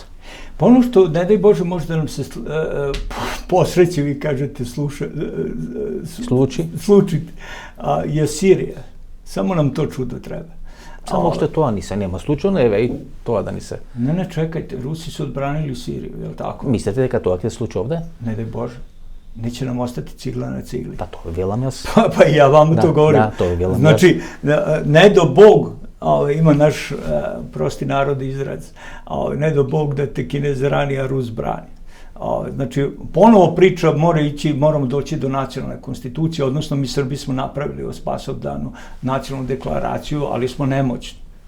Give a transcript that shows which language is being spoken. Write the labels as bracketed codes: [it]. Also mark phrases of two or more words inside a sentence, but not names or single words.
[sr] Па оно што, не дај Боже, може да нам се посреќи, ви кажете, случи, е Сирија. Само нам то чудо треба. [mk] Само што тоа ни се нема случано, еве и тоа да ни се. [sr] Не, чекајте, Руси се одбранили Сирија, е тако? [mk] Мислите дека тоа ќе се случи овде? Не дај Боже. [sr] Неće nam ostati cigla na cigli. [mk] Па то велам јас. [sr] Pa ja vam to govorim. [mk] Да, то велам јас. [sr] Znači, ne do Bog, ima naš prosti narod izraz, ne do Bog da te Kinez rani, a Rus brani. Znači, ponovo priča moramo doći do nacionalne konstitucije, odnosno mi Srbi smo napravili o Spasovdanu nacionalnu deklaraciju, ali smo nemoćni.